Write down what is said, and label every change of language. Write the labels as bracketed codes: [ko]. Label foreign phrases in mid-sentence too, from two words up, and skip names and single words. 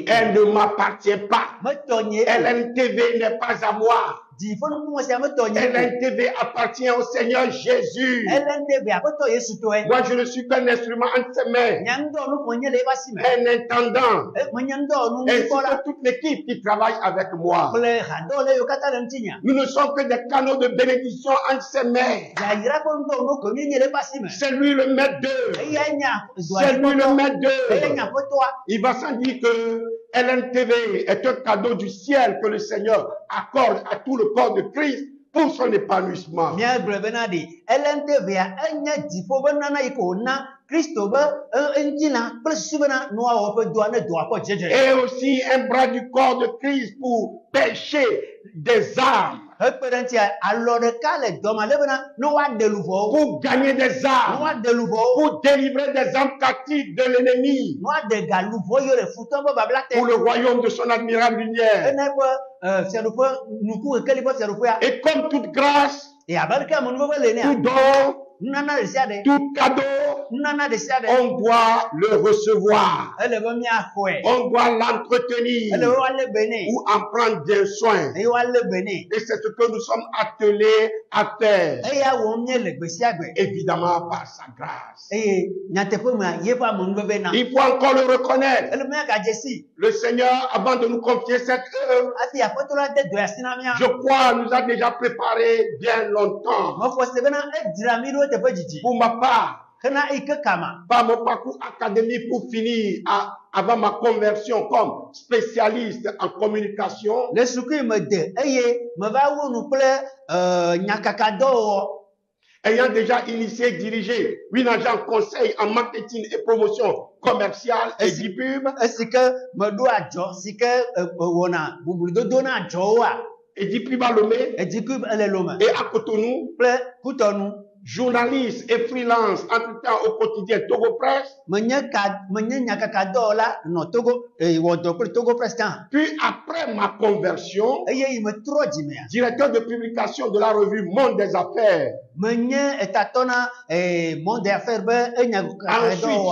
[fr] Elle ne m'appartient pas. [ee] metɔnye, [fr] LNTV n'est pas à moi. [ee] dziƒonukumɔ sia metɔnye o. [fr] LNTV appartient au Seigneur Jésus. [ee] LNTV aƒetɔ Yesu tɔe. [fr] Moi, je ne suis qu'un instrument entre ses mains, [ee] Nye ŋdɔ nu ko nye le eƒe asi me. [fr] un intendant, [ee] Menye ŋdɔ nu [fr] ainsi [ee] ŋkɔla [fr] que toute l'équipe qui travaille avec moi. [ee] kple hadɔwɔla yiwo katã le ŋutinya. [fr] Nous ne sommes que des canaux de bénédiction entre ses mains. [ee] Yayra ƒe ŋdɔ nu ko nye le eƒe asi me. [fr] C'est lui le maître d'œuvre. [ee] Eya nye [fr] C'est lui le maître [ee] eya nye [fr] d'œuvre. [ee] aƒetɔa. [fr] Il va sans dire que LNTV est un cadeau du ciel que le Seigneur accorde à tout le corps de Christ pour son épanouissement. [ee] Míagblɔ bena ɖe LNTV-a enye dziƒo ƒe nana yi ke wòna Kristo ƒe ŋutilã kple susu bena nua wɔ ƒe doa ne doa ƒe dzedze. [fr] Et aussi un bras du corps de Christ pour pêcher des âmes, [ee] Hekpe ɖe ŋutia, alɔ ɖeka le dɔ me ale bena ne woaɖe luʋɔwo, [fr] pour gagner des [ee] ne [fr] âmes, [ee] woaɖe luʋɔwo, [fr] pour délivrer des âmes captives de l'ennemi, [ee] ne woaɖe ga luʋɔ yiwo le futɔ ƒe babla te. [fr] pour le royaume de son admirable lumière. [ee] Ena eƒe fiaɖuƒe nuku kekeli ƒe fiaɖuƒea. [fr] Et comme toute grâce, [ee] Abe ɖeke amenuveve le [fr] tout [ee] nea, [fr] don, [ee] nunana ɖe sia ɖe, [fr] tout cadeau, [ee] nunana ɖe sia ɖe, [fr] on doit le recevoir, [ee] ele be míaxɔe, [fr] on doit l'entretenir [ee] ele be woalé be nɛ, [fr] ou en prendre bien soin. [ee] eye woalé be nɛ. [fr] Et c'est ce que nous sommes attelés à faire, [ee] Eya wɔm mie le gbe sia gbe. [fr] évidemment par sa grâce. [ee] Eye nyateƒe mea, yeƒe amenuveve na. [fr] Il faut encore le reconnaître. [ee] Ele míagadze si, [fr] Le Seigneur, avant de nous confier cette œuvre, [ee] hafi aƒetɔ la de dɔ asi na mía. [fr] je crois, nous a déjà préparé bien longtemps. [ee] Mexɔ se bena edzra mí ɖo teƒe dzidzi. [fr] Pour ma part, [ee] Hena eyi ke kama, [fr] par mon parcours académique pour finir avant ma conversion comme spécialiste en communication, [ee] le sukui me de eye meva wu nu kple nyakakadɔwɔwɔ. [fr] ayant déjà initié et dirigé une agence conseil en marketing et promotion commerciale et e-pub, [ee] Esi ke meɖo adzɔ si ke wɔna bubudodo na adzɔwoa, [fr] et e-pub à Lomé [ee] edzikui ele lome [fr] et à Cotonou, [ee] kple Kutɔnu. [fr] journaliste et freelance entre-temps au quotidien Togo Presse, [ee] Menye nyakakadɔwɔla nɔ Togo wɔ dɔ kple Togo Press hã. [fr] puis après ma conversion, [ee] Eye yi metrɔ dzimea, [fr] directeur de publication de la revue Monde des Affaires. [ee] menye etatɔ na monde affaire be enyakakadɔwɔa.